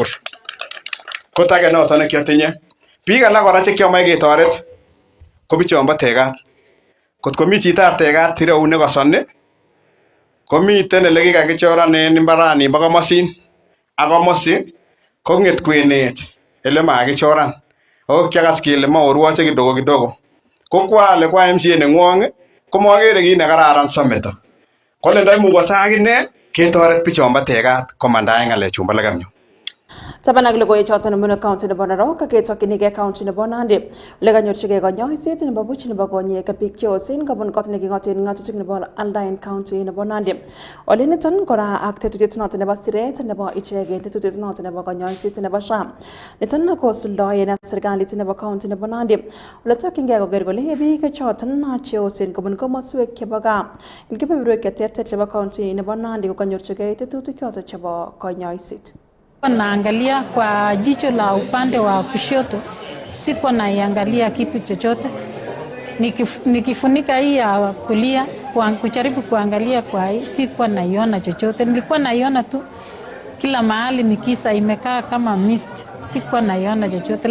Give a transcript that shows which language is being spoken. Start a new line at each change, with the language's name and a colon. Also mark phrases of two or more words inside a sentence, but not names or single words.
Kalenjin: Kotage noton nekiatinye biik alak kora chekiamoe ketoret ko bichombo tegat. Kotko mi chitab tegat ireu nekosoni komiten ele kikakichoran en imbarani bo komosin ak komosi kong'et kwenet ele makichoran ako kiakas kele maorwoche kidogo ko kwale kwa MCA neng'wong komokere kit nekararan someto kole ndoimukose akine ketoret bichombo tegat komanda en ng'alechumbo legamnyo. Taban ak logoiwechoton nebo county nebo Narok ketokchinigei county nebo Nandi ole kanyorchigei konyoiset nebo buch nebo konyek biik cheosen kobun kot neking'oten ng'atutik nebo Alda en county nebo Nandi. Ole niton kora ak tetutiet noton nebo siret nebo ichegen tetutiet noton nebo konyoiset nebo SHA. Niton kosuldoen serikalit nebo county nebo Nandi. Ole tokyingei koker kole biik choton cheosen kobun komoswek chebo gaa en kebeberwek cheterter chebo county nebo Nandi kokanyorchigei tetutik choton chebo konyoiset.
Swahili: Naangalia kwa jicho la upande wa kushoto, sikuwa naiangalia kitu chochote. Nikifunika hii ya kulia, kujaribu kuangalia kwa hii, sikuwa naiona chochote. Nilikuwa naiona tu kila mahali nikisa imekaa kama mist, sikuwa naiona chochote.